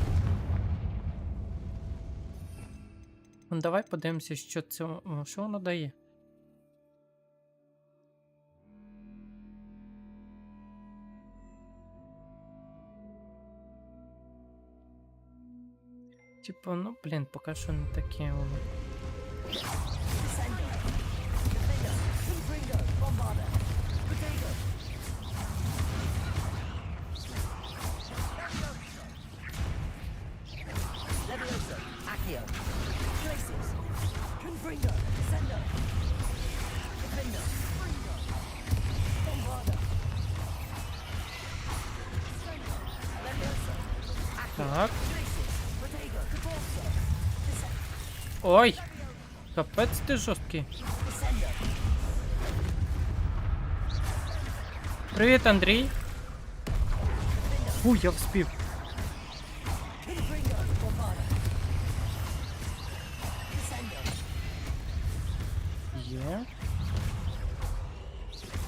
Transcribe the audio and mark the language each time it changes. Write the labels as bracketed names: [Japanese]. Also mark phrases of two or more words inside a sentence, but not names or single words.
[Ukrainian] Ну, давай подивимося, що це. Що воно дає? Типу, ну, блін, поки що не таке воно. Descendo. Defender. Confringo. Bombarda. Protego. Leviosa. Accio. Glacius. Confringo. Descendo. Defender. Bombarda. Leviosa. Accio. Так. Glacius. Protego. Depulso. Ой! Капець ти жорсткий. Descendo. Привіт, Андрій. Фу, я вспів. Confringo. Bombarda. Descendo. Є.